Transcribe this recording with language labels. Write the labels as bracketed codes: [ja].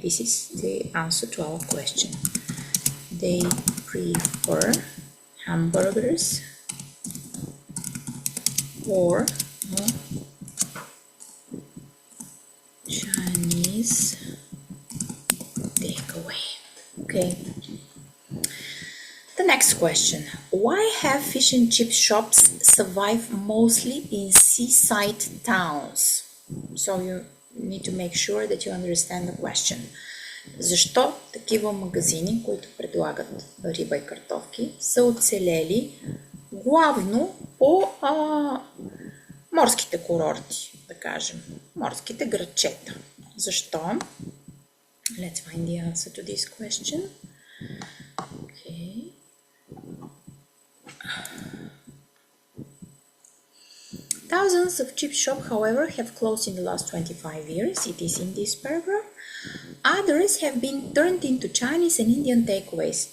[en] This is the answer to our question. They prefer hamburgers or Chinese takeaway. Okay. The next question. Why have fish and chip shops survive mostly in seaside towns? So you need to make sure that you understand the question. [bg] Защо такива магазини, които предлагат риба и картофки, са оцелели главно по морските курорти, да кажем, морските градчета? Защо? [en] Let's find the answer to this question. Okay. Thousands of chip shops, however, have closed in the last 25 years. It is in this paragraph. Others have been turned into Chinese and Indian takeaways.